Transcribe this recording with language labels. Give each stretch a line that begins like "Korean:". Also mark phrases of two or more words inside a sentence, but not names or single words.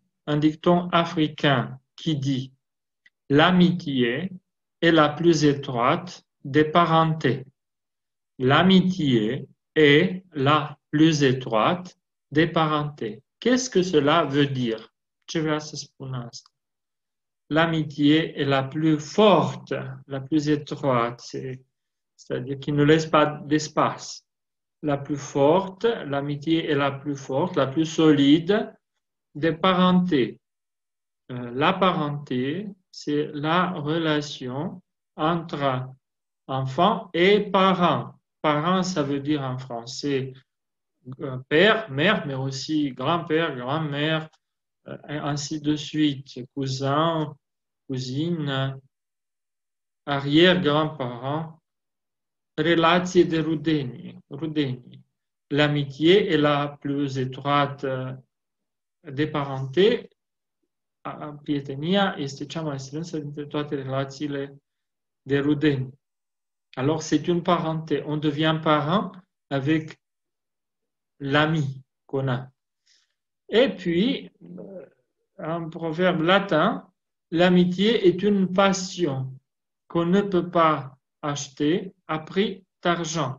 French: Un dicton africain qui dit l'amitié est la plus étroite des parentés. L'amitié est la plus étroite des parentés. Qu'est-ce que cela veut dire?
Romanian: Ce vrea să spun asta.
French: L'amitié est la plus forte, la plus étroite, c'est-à-dire qui ne laisse pas d'espace. La plus forte, l'amitié est la plus forte, la plus solide des parentés. La parenté, c'est la relation entre enfant et parent. Parent, ça veut dire en français père, mère, mais aussi grand-père, grand-mère, ainsi de suite, cousin, cousine, arrière-grand-parent,
Romanian: relație de rudenie.
French: L'amitié est la plus étroite des parentés.
Romanian: Prietenia este cea mai strânsă dintre toate relațiile de rudeni.
French: Alors, c'est une parenté. On devient parent avec l'ami qu'on a. Et puis, un proverbe latin, l'amitié est une passion qu'on ne peut pas acheter à prix d'argent.